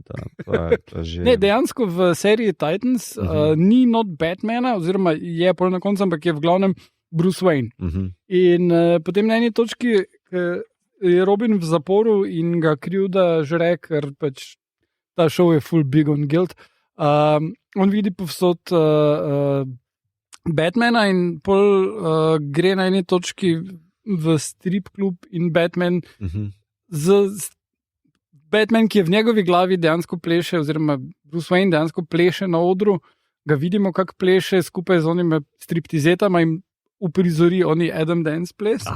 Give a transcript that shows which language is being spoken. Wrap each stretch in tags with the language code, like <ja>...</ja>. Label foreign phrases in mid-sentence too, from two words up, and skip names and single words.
<sl>Ne, dejansko v seriji Titans ni not Batmana, oziroma je pol na koncu, ampak je v glavnem Bruce Wayne. In potem na eni točki je Robin v zaporu in ga krivda žre, ker pač ta show je full</sl> <en>big on guilt.</en> <sl>On vidi povsod Batmana in pol gre na eni točki v strip klub in Batman Batman, ki je v njegovi glavi dejansko pleše, oziroma Bruce Wayne dejansko pleše na odru, ga vidimo, kako pleše skupaj z onimi striptizetama in uprizori oni Adam Dance ples.</sl>